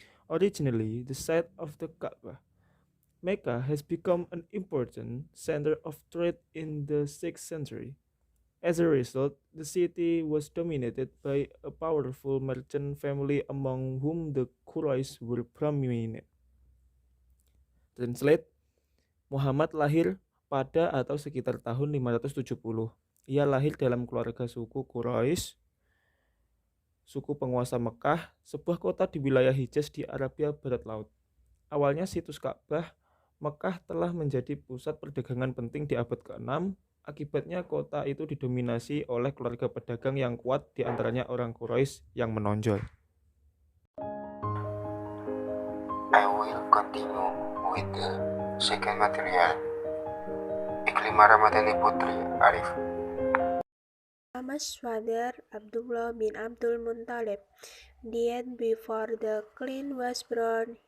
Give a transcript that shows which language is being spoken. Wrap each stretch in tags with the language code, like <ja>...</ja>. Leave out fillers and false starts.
<en>Originally the site of the Kaaba, Mecca has become an important center of trade in the 6th century. As a result, the city was dominated by a powerful merchant family among whom the Quraysh were prominent. Translate.</en> <id>Muhammad lahir pada atau sekitar tahun 570. Ia lahir dalam keluarga suku Quraisy, suku penguasa Mekah, sebuah kota di wilayah Hijaz di Arabia Barat Laut. Awalnya situs Ka'bah Mekah telah menjadi pusat perdagangan penting di abad ke-6. Akibatnya kota itu didominasi oleh keluarga pedagang yang kuat, di antaranya orang Quraisy yang menonjol.</id> <en>I will continue with the second material. Iklima Ramadhani Putri Arif. Muhammad's father, Abdullah bin Abdul Muttalib, died before the clan was born.</en>